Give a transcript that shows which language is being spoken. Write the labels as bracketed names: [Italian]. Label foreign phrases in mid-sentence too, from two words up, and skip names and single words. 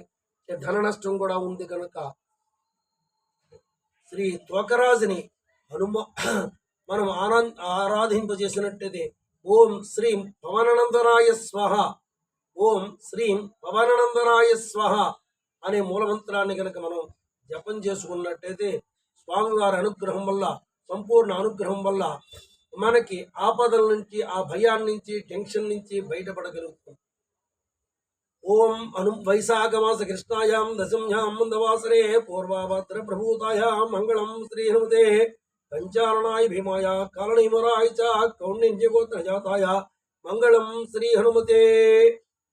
[Telugu] ధన నష్టం కూడా ఉంది కనుక శ్రీ త్వకరాజుని మనం ఆరాధింపజేసినట్టయితే [Sanskrit] ఓం శ్రీం పవననందనాయ స్వహ, ఓం శ్రీం పవననందనాయ స్వహ [Telugu] అనే మూలమంత్రాన్ని కనుక మనం జపం చేసుకున్నట్టయితే స్వామివారి అనుగ్రహం వల్ల, సంపూర్ణ అనుగ్రహం వల్ల మనకి ఆపదల నుంచి, ఆ భయాన్ని నుంచి, టెన్షన్ నుంచి బయటపడగలుగుతాం. [Sanskrit] ओम वैशाख मास कृष्णायां दशम्यां मंदवासरे पूर्वाभद्र प्रभूतायां मंगलम श्री हनुमते पंचारणाय भीमाय कालनीमराय च कौंडिन्य गोत्र जाताय मंगलम श्री हनुमते।